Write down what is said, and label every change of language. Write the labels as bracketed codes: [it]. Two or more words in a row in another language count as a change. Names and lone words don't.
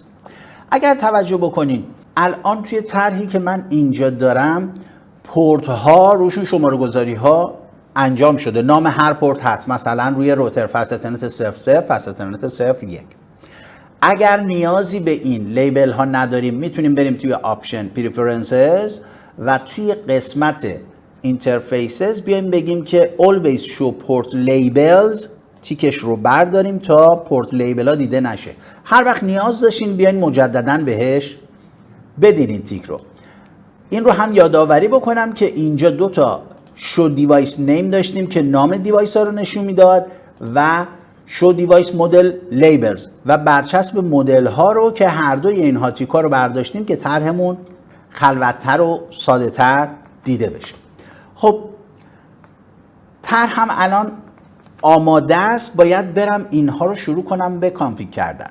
[fa] اگر توجه بکنین الان توی طرحی که من اینجا دارم پورت ها روشون شماره گذاری ها انجام شده، نام هر پورت هست، مثلا روی روتر [en] Fast Ethernet [fa] 0.0 [en] Fast Ethernet [fa] 0.1. اگر نیازی به این لیبل ها نداریم میتونیم بریم توی [en] Option Preferences [fa] و توی قسمت اینترفیسز بیایم بگیم که [en] always show port labels، [fa] تیکش رو برداریم تا [en] port label [fa] ها دیده نشه. هر وقت نیاز داشتین بیاین مجددا بهش بدین این تیک رو. این رو هم یادآوری بکنم که اینجا دو تا [en] show device name [fa] داشتیم که نام دیوایس ها رو نشون میداد و [en] show device model labels [fa] و برچسب مدل ها رو که هر دوی اینها تیکا رو برداشتیم که طرحمون خلوت‌تر و ساده تر دیده بشه. خب طرح هم الان آماده است، باید برم اینها رو شروع کنم به کانفیگ کردن.